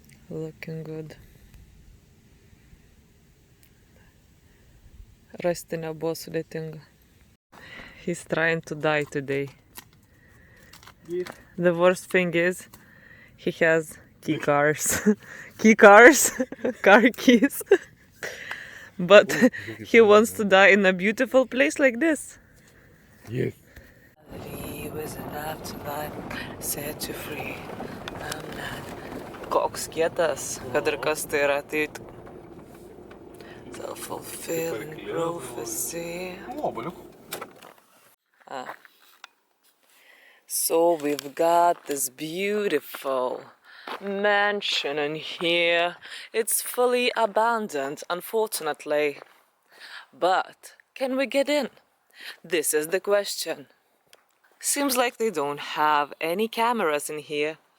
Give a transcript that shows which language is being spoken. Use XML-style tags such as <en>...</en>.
<en>Looking good.</en> <lt>Rasti nebuvo sudėtinga.</lt> <en>He's trying to die today. Yes. The worst thing is he has key cars. Key cars? Car keys. But he wants to die in a beautiful place like this. Yes. He was an afterlife, set you free.</en> <lt>Koks kietas, kad ir kas tai yra, tai</lt> <en>self-fulfilling prophecy.</en> <lt>Oboliuk.</lt> <en>So we've got this beautiful mansion in here. It's fully abandoned, unfortunately. But can we get in? This is the question. Seems like they don't have any cameras in here.</en>